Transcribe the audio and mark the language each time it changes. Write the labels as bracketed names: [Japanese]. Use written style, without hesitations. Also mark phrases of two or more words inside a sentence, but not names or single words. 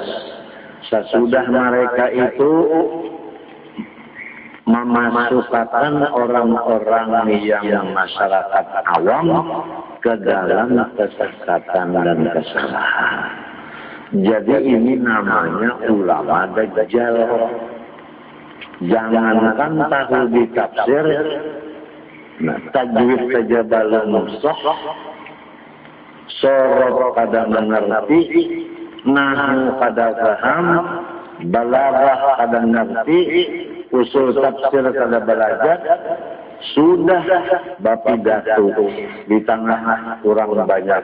[Indonesian] Sesudah mereka itu memasukkan orang-orang yang masyarakat awam ke dalam kesesatan dan kesalahan. Jadi ini namanya ulama dajjal. Jangankan tahu di tafsir, [Banjar] tajwid saja belum sah, sorot kada mengerti, nahu kada paham, balaghah kada ngerti, usul tafsir kada belajar, sudah bapidato di tengah kurang banyak.